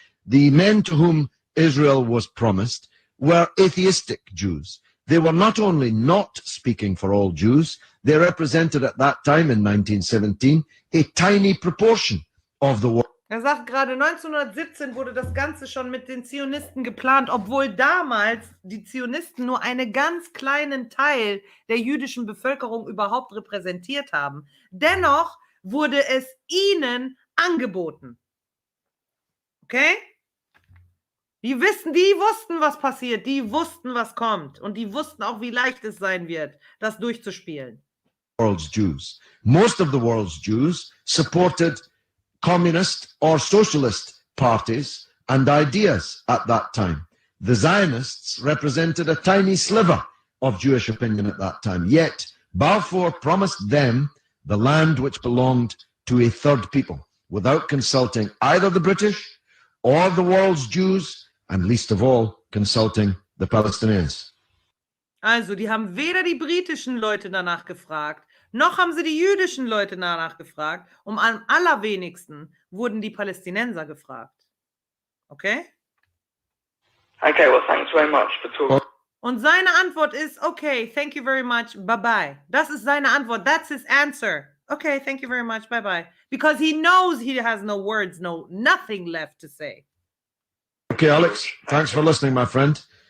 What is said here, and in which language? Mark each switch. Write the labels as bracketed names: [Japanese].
[English] The men to whom Israel was promised were atheistic Jews. They were not only not speaking for all Jews, they represented at that time in 1917 a tiny proportion of the world. [German] Er sagt gerade, 1917 wurde das Ganze schon mit den Zionisten geplant, obwohl damals die Zionisten nur einen ganz kleinen Teil der jüdischen Bevölkerung überhaupt repräsentiert haben. Dennoch wurde es ihnen angeboten. Okay? Die wussten, was passiert, die wussten, was kommt und die wussten auch, wie leicht es sein wird, das durchzuspielen. [English] World's Jews. Most of the world's Jews supported communist or socialist parties and ideas at that time. The Zionists represented a tiny sliver of Jewish opinion at that time. Yet Balfour promised them the land which belonged to a third people without consulting either the British or the world's Jews, and least of all, consulting the Palestinians. [German] Also, die haben weder die britischen Leute danach gefragt, noch haben sie die jüdischen Leute danach gefragt. Am allerwenigsten wurden die Palästinenser gefragt. Okay? [English] Okay, well, thanks very much for talking. [German] Und seine Antwort ist, [English] okay, thank you very much, bye-bye. [German] Das ist seine Antwort. [English] That's his answer. Okay, thank you very much, bye-bye. Because he knows he has no words, nothing left to say. Okay, Alex, thanks for listening, my friend.